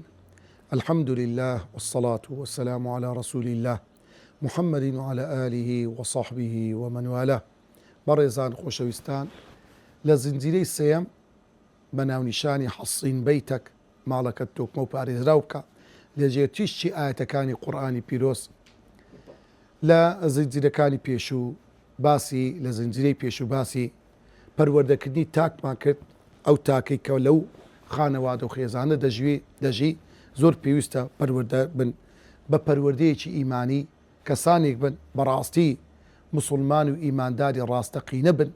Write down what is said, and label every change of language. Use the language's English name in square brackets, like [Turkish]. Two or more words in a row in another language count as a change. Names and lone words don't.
[Arabic] الحمد لله والصلاة والسلام على رسول الله محمد وعلى آله وصحبه ومن والاه. [Central Kurdish] بەڕێزان خۆشەویستان، لە زنجیرەی سێیەم بە ناونیشانی [Arabic] حەسین بەیتەک [Central Kurdish] ماڵەکەت تۆکمە و پارێزراو بکە لە جێتیشتی ئاەتەکانی قورئانی پیرۆز. لە زنجیرەکانی پێشوو باسی لە زنجیرەی پێشوو باسی پەروەردەکردنی تاکمان کرد، ئەو تاکەی کە لەو خانەوادە و خێزانە دەژی زۆر پێویستە پەروەردە بن بە پەروەردەیەکی ئیمانی، کەسانێک بن بەڕاستی مسلمان و ئیمانداری ڕاستەقینە بن.